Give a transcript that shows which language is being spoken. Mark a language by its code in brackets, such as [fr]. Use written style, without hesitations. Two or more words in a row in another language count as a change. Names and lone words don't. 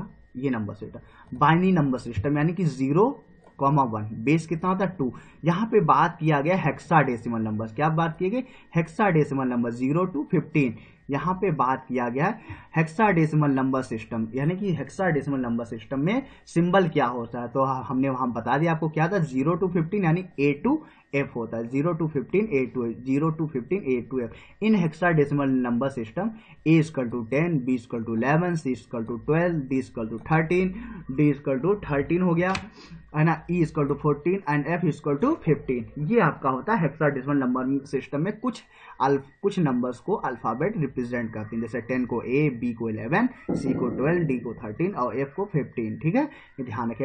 [hi] ये [en] number system binary number system [hi] यानी कि 0,1, बेस कितना होता है 2। यहाँ पे बात किया गया [en] hexadecimal number, [hi] क्या बात की गई, [en] hexadecimal number 0 to 15. [hi] यहाँ पे बात किया गया है [en] hexadecimal number system, [hi] यानी कि [en] hexadecimal number system [hi] में सिंबल क्या होता है, तो हमने वहां बता दिया आपको क्या था, [en] 0 to 15 [hi] यानी [en] A to F [hi] होता है, [en] 0 to 15 A to F, 0 to 15 A to F। in hexadecimal number system A equal to 10, B equal to 11, C equal to 12, D equal to 13, D equal to 13 [hi] हो गया है ना, [en] E equal to 14 and F equal to 15. [hi] ये आपका होता है [en] hexadecimal number system [hi] में कुछ नंबर्स को [en] alphabet represent [hi] करते हैं, जैसे 10 को A, B को 11, C को 12, D को 13 और F को 15, ठीक है, ये ध्यान रखिए।